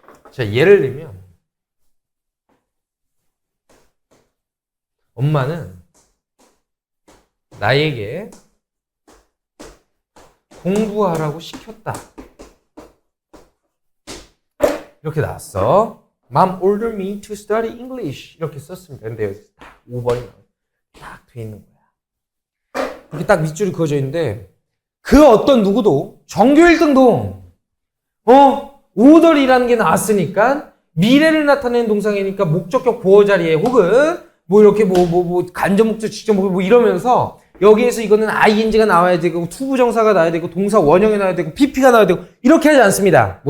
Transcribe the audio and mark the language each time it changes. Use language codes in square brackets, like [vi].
[ko] 자, 예를 들면, 엄마는 나에게 공부하라고 시켰다. 이렇게 나왔어. [en] Mom ordered me to study English. [ko] 이렇게 썼습니다. 근데 여기서 딱 5번이 딱 돼 있는 거야. 이렇게 딱 밑줄이 그어져 있는데 그 어떤 누구도 전교 1등도 order이라는 게 나왔으니까 미래를 나타내는 동사이니까 목적격 보어 자리에 혹은 뭐 이렇게 뭐 간접 목적, 직접 목적 뭐 이러면서 여기에서 이거는 ing가 나와야 되고 투부정사가 나와야 되고 동사 원형이 나와야 되고 pp가 나와야 되고 이렇게 하지 않습니다.